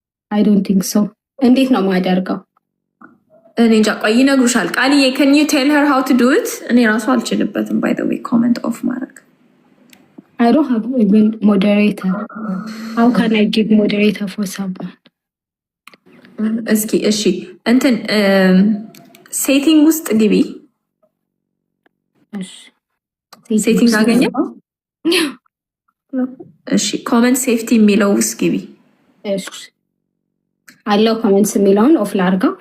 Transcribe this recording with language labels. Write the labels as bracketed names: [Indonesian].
[English] አይ ዶንት ቲንክ ሶ። [Amharic] እንዴት ነው ማደርገው? እኔ እንጃ። ቆይ ይነግሩሻል። ቃልዬ [English] can you tell her how to do it? [Amharic] እኔ ራሱ አልችልበትም [English] by the way [Amharic] ኮመንት ኦፍ ማድረግ። [English] I don't have even moderator. How can I give moderator for someone? [Amharic] እስኪ እሺ እንትን ሴቲንግ ውስጥ ግቢ። ሴቲንግ አገኘ? እሺ ኮመንት ሴፍቲ የሚለው ውስጥ ግቢ። እሺ አለው ኮመንትስ የሚለውን ኦፍ ላድርገው።